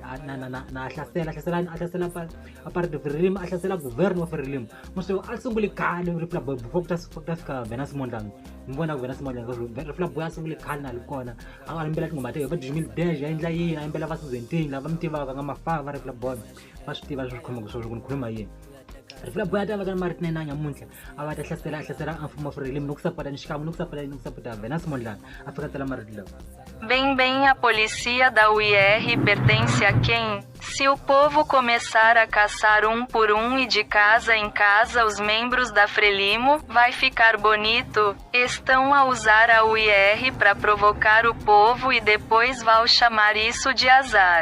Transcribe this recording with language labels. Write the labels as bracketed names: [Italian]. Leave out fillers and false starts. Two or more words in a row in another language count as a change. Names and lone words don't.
[Tsonga] na hlasela a party Freelim a hlasela governor wa Freelim muso a sungule khale Reply Boy before ta fika Venus Mondlane mbona ku Venus Mondlane Reply Boy a sungule khale na likona a nga yimbela tingoma ta va Jimmy Deja endla yini a yimbela va Suzenting lava mi tivaka nga mafava Reply Boy va swi tiva swi khomaka swo ku khuluma yini Reply Boy ta va ka marito na nyamuntlha a va ta hlasela a mfumo Freelim no ku sapota ni xikan'we no ku sapota Venus Mondlane a fika tela marito lawa. [Portuguese] Bem, a polícia da UIR pertence a quem? Se o povo começar a caçar um por um e de casa em casa os membros da Frelimo, vai ficar bonito? Estão a usar a UIR para provocar o povo e depois vão chamar isso de azar.